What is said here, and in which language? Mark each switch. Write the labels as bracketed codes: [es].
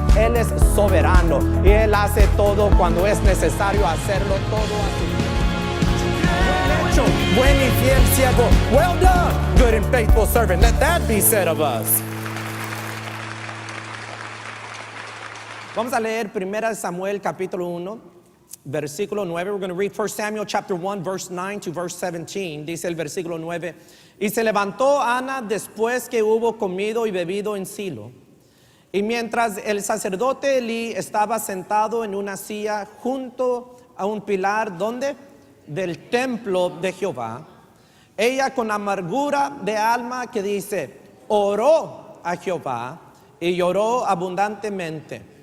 [es] Él es soberano y Él hace todo cuando es necesario hacerlo todo a su buen hecho, buen y fiel siervo. [en] Well done, good and faithful servant. Let that be said of us. [es] Vamos a leer 1 Samuel capítulo 1, versículo 9. [en] We're going to read 1 Samuel chapter 1, verse 9 to verse 17. [es] Dice el versículo 9. Y se levantó Ana después que hubo comido y bebido en Silo. Y mientras el sacerdote Elí estaba sentado en una silla junto a un pilar, ¿dónde? Del templo de Jehová. Ella con amargura de alma que dice, oró a Jehová y lloró abundantemente.